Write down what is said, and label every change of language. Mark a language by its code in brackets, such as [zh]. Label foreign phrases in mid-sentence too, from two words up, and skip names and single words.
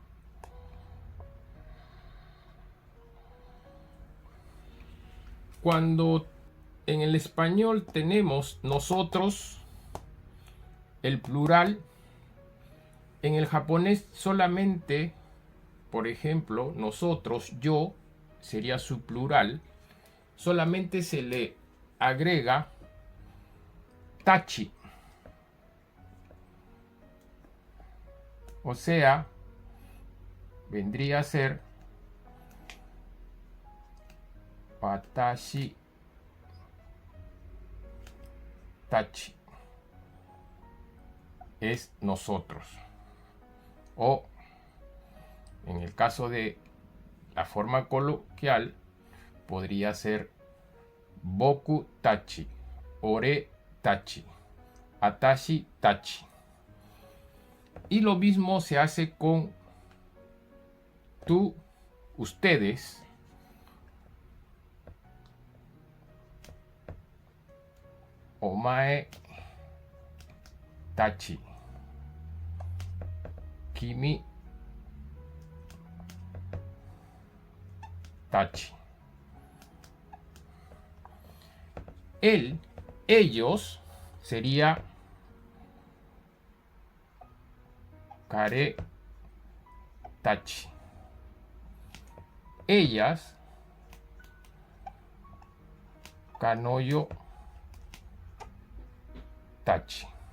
[es] Cuando en el español tenemos nosotros, el plural, en el japonés solamente, por ejemplo, nosotros, yo, sería su plural, solamente se le agrega tachi. O sea, vendría a ser [ja] 私たち. [es] Es nosotros. O en el caso de la forma coloquial, podría ser [ja] 僕たち、俺たち、あたしたち. [es] Y lo mismo se hace con tú, ustedes, [ja] お前たち、君たち. [es] Él, ellos, sería [ja] 彼たち. Ellas, 彼女たち.